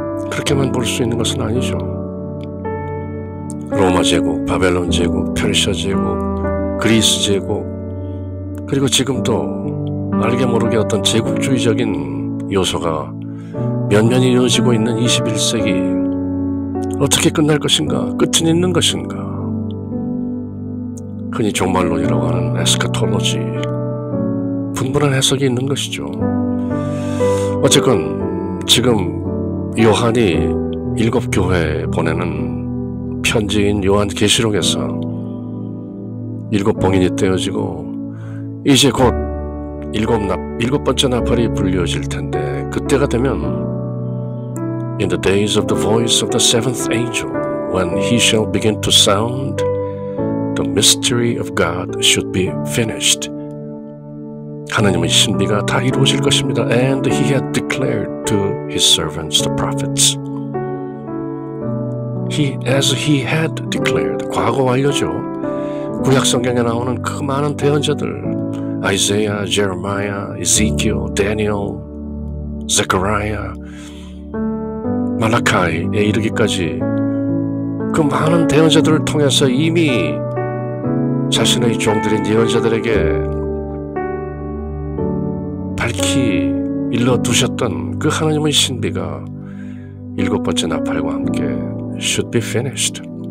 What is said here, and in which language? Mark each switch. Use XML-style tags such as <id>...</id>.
<ko>그렇게만 볼 수 있는 것은 아니죠. 로마 제국, 바벨론 제국, 페르시아 제국, 그리스 제국, 그리고 지금도 알게 모르게 어떤 제국주의적인 요소가 면면이 이어지고 있는 21세기, 어떻게 끝날 것인가? 끝은 있는 것인가? 흔히 종말론이라고 하는 에스카톨로지, 분분한 해석이 있는 것이죠. 어쨌건 지금 요한이 7교회에 보내는 편지인 요한계시록에서 7봉인이 떼어지고 이제 곧 7번째 나팔이 불려질 텐데, 그때가 되면</ko> <en>In the days of the voice of the seventh angel, when he shall begin to sound, the mystery of God should be finished.</en> <ko>하나님의 신비가 다 이루어질 것입니다.</ko> <en>And he had declared to his servants, the prophets. As he had declared,</en> <ko>과거 완료죠. 구약 성경에 나오는 그 많은 대언자들, 아이사야, 제레마야, 에zekiel, 다니엘, 제카리아, 말라카이에 이르기까지 그 많은 대언자들을 통해서 이미 자신의 종들인 예언자들에게 밝히 일러두셨던 그 하나님의 신비가 7번째 나팔과 함께</ko> <en>should be finished.</en>